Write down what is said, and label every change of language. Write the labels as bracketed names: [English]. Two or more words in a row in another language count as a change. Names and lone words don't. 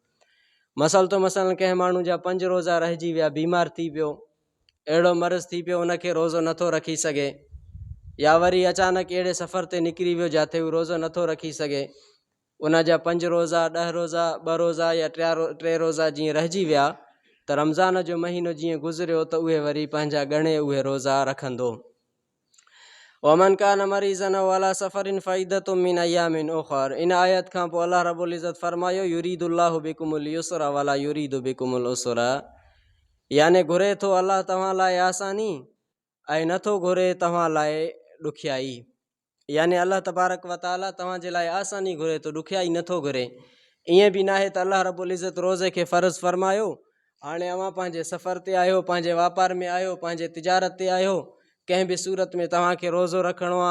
[Sindhi] मसलन कंहिं माण्हू जा 5 रोज़ा रहिजी विया, बीमार थी पियो, अहिड़ो मर्ज़ थी पियो उनखे रोज़ो नथो रखी सघे, या वरी अचानक अहिड़े सफ़र ते निकिरी वियो जिथे हू रोज़ो नथो रखी सघे, उन जा 5 रोज़ा, 10 रोज़ा, 2 रोज़ा या 3 रोज़ा जीअं रहिजी विया त रमज़ान जो महीनो जीअं गुज़रियो त उहे वरी पंहिंजा ॻणे उहे रोज़ा रखंदो। [Arabic] ومن كان مريضا أو على سفر فعدة من أيام أخر. [Sindhi] इन आयत खां पोइ अल्लाह रब्बुल इज़त फ़रमायो [Arabic] يريد الله بكم اليسر ولا يريد بكم العسر, [Sindhi] याने घुरे थो अल्लाह तव्हां लाइ आसानी ऐं नथो घुरे तव्हां लाइ ॾुखियाई। याने अल्लाह तबारक व ताला तव्हांजे लाइ आसानी घुरे थो, ॾुखियाई नथो घुरे। ईअं बि न आहे त अल्लाह रब्बुल इज़त रोज़े खे फ़र्ज़ु फ़रमायो, हाणे अवां पंहिंजे सफ़र ते आहियो, पंहिंजे वापार में आहियो, पंहिंजे तिजारत ते आहियो, कंहिं बि सूरत में तव्हांखे रोज़ो रखिणो आहे।